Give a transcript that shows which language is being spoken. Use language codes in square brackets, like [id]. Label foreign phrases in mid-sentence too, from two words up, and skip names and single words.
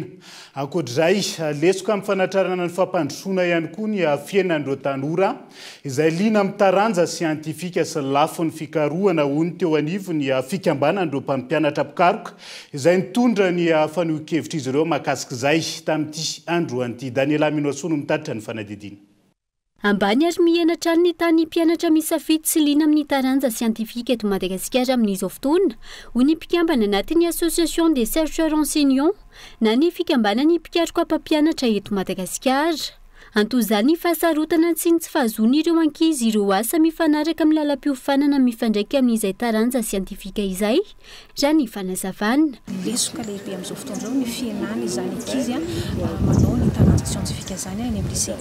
[mg] Ankoatr'izay, lesoko amin'ny fanatrarana ny fampandrosoana ihany koa ny fiainan'ireo tanora izay liana amin'ny taranja siantifika sy lafo ny fikarohana hoy ny teo anivo ny fikambanan'ireo mpampianatra pikaroka izay nitondra ny fanohan-kevitra izy ireo mahakasika izay tamin'ity andro an'ity. Daniela Minoasono mitatitra ny fanadidina. Ambany ary mianatra ny tany mpianatra misafidy sy liana amin'ny taranja siantifika eto Madagasikara amin'izao fotoana, hoy ny mpikambana anatin'ny [fr] Association des chercheurs enseignants [mg] na ny fikambanan'ny mpikaroka mpampianatra eto Madagasikara. Antozany fahasarotana sy ny tsy fahazoan'ireo ankizy ireo asa mifanaraka amin'ny lalam-piofanana mifandraika amin'izay taranja siantifika izay, raha ny fanazavana. Lesoka lehibe amin'izao fotoana izao ny fianana izany ankizy manao ny taranja siantifika izany any amin'ny lycée.